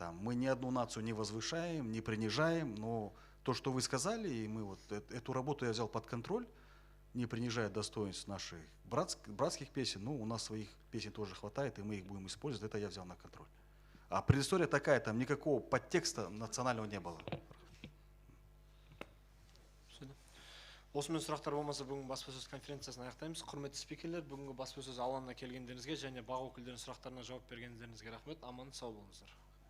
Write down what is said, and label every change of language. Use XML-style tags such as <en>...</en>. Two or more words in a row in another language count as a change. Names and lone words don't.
<ru>там, мы ни одну нацию не возвышаем, не принижаем, но то, что вы сказали, и мы вот эту работу я взял под контроль, не принижая достоинств наших братских песен, ну, у нас своих песен тоже хватает, и мы их будем использовать, это я взял на контроль. А предыстория такая, там никакого подтекста национального не было.</ru> <kk>Осымен сұрақтар болмаса бүгінгі баспасөз конференциясын аяқтаймыз. Құрметті спикерлер, бүгінгі баспасөз алаңына келгендеріңізге және бақ өкілдерінің сұрақтарына жауап бергендеріңізге рахмет. Аман сау болыңыздар.</kk>